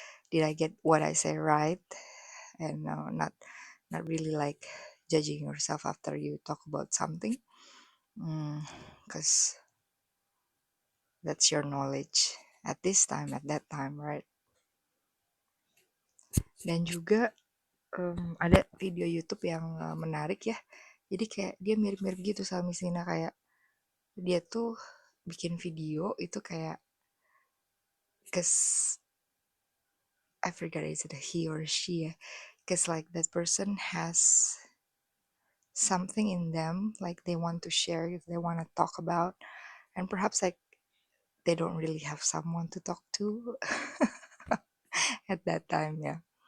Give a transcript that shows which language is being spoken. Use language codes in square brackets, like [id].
[en] Did I get what I say right? And not really like judging yourself after you talk about something, because that's your knowledge at this time, at that time, right? [id] Dan juga ada video YouTube yang menarik ya. Jadi kayak dia mirip-mirip gitu sama Miss Nina, kayak dia tuh bikin video itu kayak, [en] cause I forget is it he or she ya, cause like that person has something in them like they want to share, if they want to talk about, and perhaps like they don't really have someone to talk to at that time, yeah.